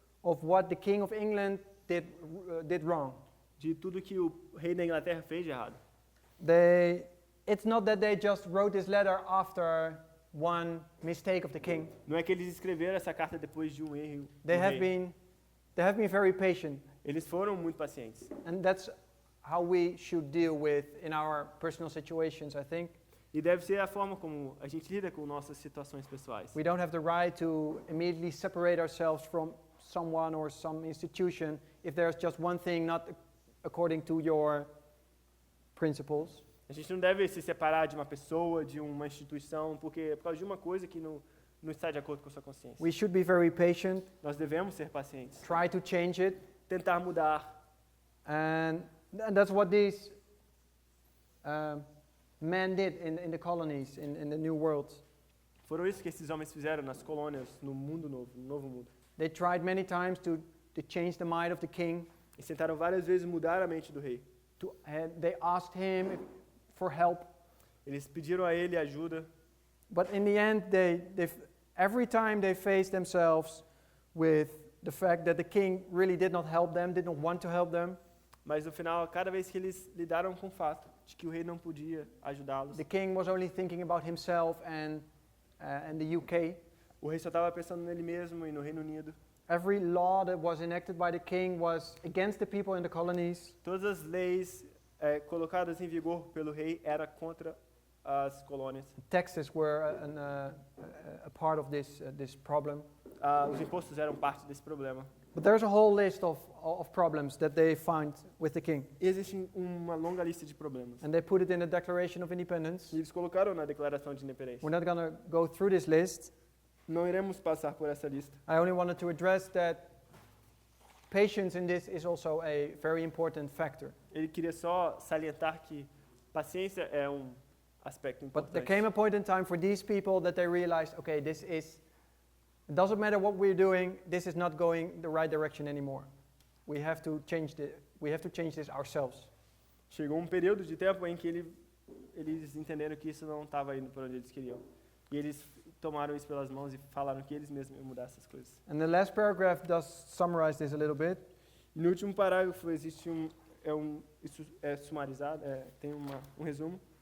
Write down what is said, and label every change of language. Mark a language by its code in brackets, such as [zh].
[en] of what the King of England did wrong. [pt] de tudo que o rei da Inglaterra fez de errado. [en] It's not that they just wrote this letter after one mistake of the king. [pt] Não é que eles escreveram essa carta depois de um erro. [en] They have been very patient, [pt] Eles foram muito pacientes. [en] and that's how we should deal with in our personal situations, I think. [pt] E deve ser a forma como a gente lida com nossas situações pessoais. [en] We don't have the right to immediately separate ourselves from someone or some institution if there's just one thing not according to your principles. [pt] A gente não deve se separar de uma pessoa, de uma instituição, porque é por causa de uma coisa que não está de acordo com a sua consciência. [en] We should be very patient, [pt] Nós devemos ser pacientes, [en] try to change it, [pt] tentar mudar. [en] and that's what these men did in the colonies, in the New World. [pt] Foram isso que esses homens fizeram nas colônias, no mundo novo, no novo mundo. [en] They tried many times to change the mind of the king. [pt] Eles tentaram várias vezes mudar a mente do rei. [en] They asked him for help, [pt] Eles pediram a ele ajuda, [en] but in the end, every time they faced themselves with the fact that the king really did not help them, did not want to help them. [pt] mas no final, cada vez que eles lidaram com o fato de que o rei não podia ajudá-los, [en] The king was only thinking about himself and the UK. [pt] o rei só estava pensando nele mesmo e no Reino Unido. [en] Every law that was enacted by the king was against the people in the colonies. [pt] Todas as leis colocadas em vigor pelo rei era contra as colônias. [en] Taxes were a part of this problem. [pt] Os impostos eram parte desse problema. [en] But there's a whole list of problems that they find with the king. [pt] E existe uma longa lista de problemas. [en] And they put it in the Declaration of Independence. [pt] E eles colocaram na Declaração de Independência. [en] We're not going to go through this list. [pt] Não iremos passar por essa lista. [en] I only wanted to address that patience in this is also a very important factor. [pt] Ele queria só salientar que paciência é aspecto [en] But there [pt] importante. [en] came a point in time for these people that they realized, okay, it doesn't matter what we're doing, this is not going the right direction anymore. We have to change this ourselves. [pt] Chegou período de tempo em que eles entenderam que isso não estava indo para onde eles queriam. E eles tomaram isso pelas mãos e falaram que eles mesmos iam mudar essas coisas. [en] And the last paragraph does summarize this a little bit. [pt] No último parágrafo existe isso é sumarizado, tem um resumo.